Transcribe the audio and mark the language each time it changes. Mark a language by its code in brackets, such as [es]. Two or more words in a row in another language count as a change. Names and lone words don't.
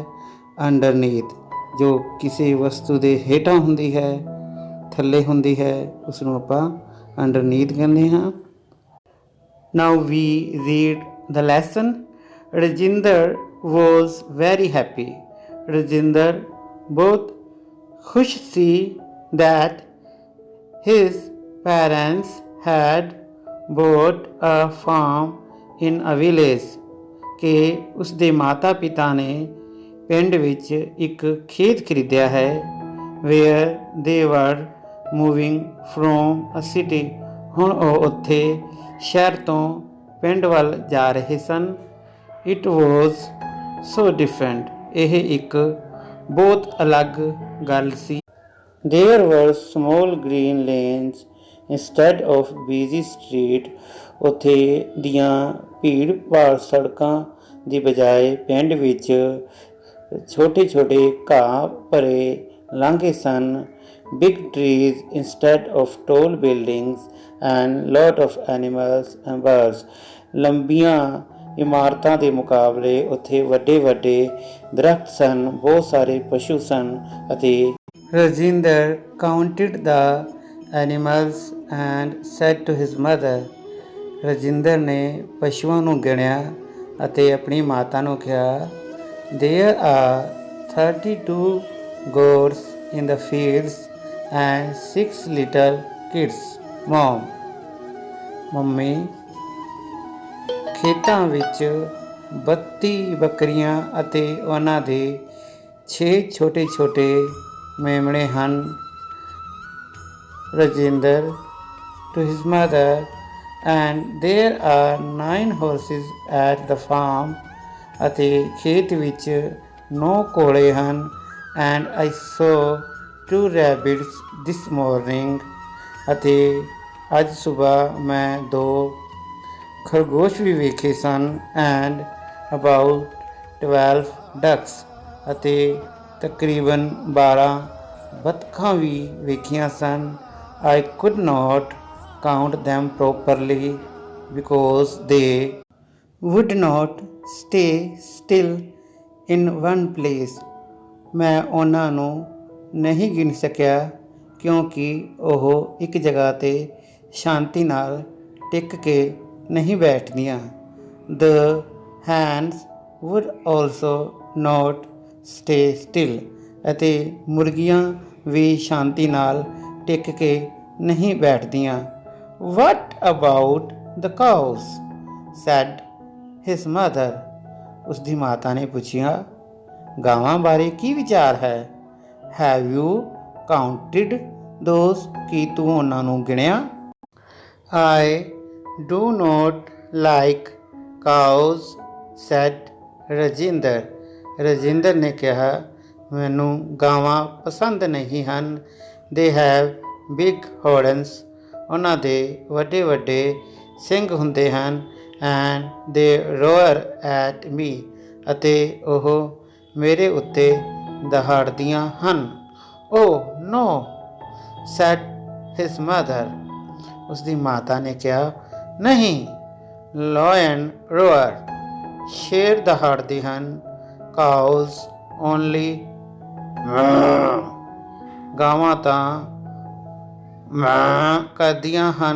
[pa] ਅੰਡਰਨੀਥ, ਜੋ ਕਿਸੇ ਵਸਤੂ ਦੇ ਹੇਠਾਂ ਹੁੰਦੀ ਹੈ, ਥੱਲੇ ਹੁੰਦੀ ਹੈ, ਉਸਨੂੰ ਆਪਾਂ ਅੰਡਰਨੀਥ ਕਹਿੰਦੇ ਹਾਂ। [en] Now we read the lesson. ਰਜਿੰਦਰ was very happy। [pa] ਰਜਿੰਦਰ ਬਹੁਤ ਖੁਸ਼ ਸੀ [en] that his parents had bought a farm in a village [pa] ਕਿ ਉਸਦੇ ਮਾਤਾ ਪਿਤਾ ਨੇ ਪਿੰਡ ਵਿੱਚ ਇੱਕ ਖੇਤ ਖਰੀਦਿਆ ਹੈ। [en] where they were moving from a city, [pa] ਹੁਣ ਉਹ ਉੱਥੇ ਸ਼ਹਿਰ ਤੋਂ ਪਿੰਡ ਵੱਲ ਜਾ ਰਹੇ ਸਨ। [en] it was so different, [pa] ਇਹ ਇੱਕ ਬਹੁਤ ਅਲੱਗ ਗੱਲ ਸੀ। [en] There were small green lanes instead of busy street, [pa] ਉੱਥੇ ਦੀਆਂ ਭੀੜ ਭਾੜ ਸੜਕਾਂ ਦੀ ਬਜਾਏ ਪਿੰਡ ਵਿੱਚ ਛੋਟੇ ਛੋਟੇ ਘਾਹ ਭਰੇ ਲਾਂਘੇ ਸਨ। [en] Big trees instead of tall buildings and lot of animals and birds, [pa] ਲੰਬੀਆਂ ਇਮਾਰਤਾਂ ਦੇ ਮੁਕਾਬਲੇ ਉੱਥੇ ਵੱਡੇ ਵੱਡੇ ਦਰਖਤ ਸਨ, ਬਹੁਤ ਸਾਰੇ ਪਸ਼ੂ ਸਨ। [en] ਅਤੇ ਰਜਿੰਦਰ counted the animals and said to his mother, [pa] ਰਜਿੰਦਰ ਨੇ ਪਸ਼ੂਆਂ ਨੂੰ ਗਿਣਿਆ ਅਤੇ ਆਪਣੀ ਮਾਤਾ ਨੂੰ ਕਿਹਾ, [en] there are 32 goats in the fields and 6 little kids, mom, [pa] ਮੰਮੀ ਖੇਤਾਂ ਵਿੱਚ 32 ਬੱਕਰੀਆਂ ਅਤੇ ਉਹਨਾਂ ਦੇ 6 ਛੋਟੇ ਛੋਟੇ ਮੇਮਣੇ ਹਨ। [en] ਰਜਿੰਦਰ to his mother, and there are 9 horses at the farm, [pa] ਅਤੇ ਖੇਤ ਵਿੱਚ 9 ਘੋੜੇ ਹਨ। [en] And I saw 2 rabbits this morning, [pa] ਅਤੇ ਅੱਜ ਸੁਬਾਹ ਮੈਂ 2 ਖਰਗੋਸ਼ ਵੀ ਵੇਖੇ ਸਨ। [en] And about 12 ducks, [pa] ਅਤੇ ਤਕਰੀਬਨ 12 ਬੱਤਖਾਂ ਵੀ ਵੇਖੀਆਂ ਸਨ। [en] I could not count them properly because they would not stay still in one place, [pa] ਮੈਂ ਉਹਨਾਂ ਨੂੰ ਨਹੀਂ ਗਿਣ ਸਕਿਆ ਕਿਉਂਕਿ ਉਹ ਇੱਕ ਜਗ੍ਹਾ 'ਤੇ ਸ਼ਾਂਤੀ ਨਾਲ ਟਿਕ ਕੇ ਨਹੀਂ ਬੈਠਦੀਆਂ। [en] The hens would also not stay still, [pa] ਅਤੇ ਮੁਰਗੀਆਂ ਵੀ ਸ਼ਾਂਤੀ ਨਾਲ ਟਿਕ ਕੇ ਨਹੀਂ ਬੈਠਦੀਆਂ। [en] What about the cows? said his mother, [pa] ਉਸਦੀ ਮਾਤਾ ਨੇ ਪੁੱਛਿਆ, ਗਾਵਾਂ ਬਾਰੇ ਕੀ ਵਿਚਾਰ ਹੈ? [en] Have you counted those? [pa] ਕੀ ਤੂੰ ਉਹਨਾਂ ਨੂੰ ਗਿਣਿਆ? [en] I do not like cows, said [pa] ਰਜਿੰਦਰ, ਰਜਿੰਦਰ ਨੇ ਕਿਹਾ, ਮੈਨੂੰ ਗਾਵਾਂ ਪਸੰਦ ਨਹੀਂ ਹਨ। [en] They have big horns, [pa] ਉਹਨਾਂ ਦੇ ਵੱਡੇ ਵੱਡੇ ਸਿੰਗ ਹੁੰਦੇ ਹਨ। [en] And they roar at me, [pa] ਅਤੇ ਉਹ ਮੇਰੇ ਉੱਤੇ ਦਹਾੜਦੀਆਂ ਹਨ। [en] Oh no, said his mother, [pa] ਉਸਦੀ ਮਾਤਾ ਨੇ ਕਿਹਾ, ਨਹੀਂ। [en] Lion roar, [pa] ਸ਼ੇਰ ਦਹਾੜਦੇ ਹਨ। [en] Cows only [pa] ਗਾਵਾਂ ਤਾਂ ਮਾਂ ਕਰਦੀਆਂ ਹਨ।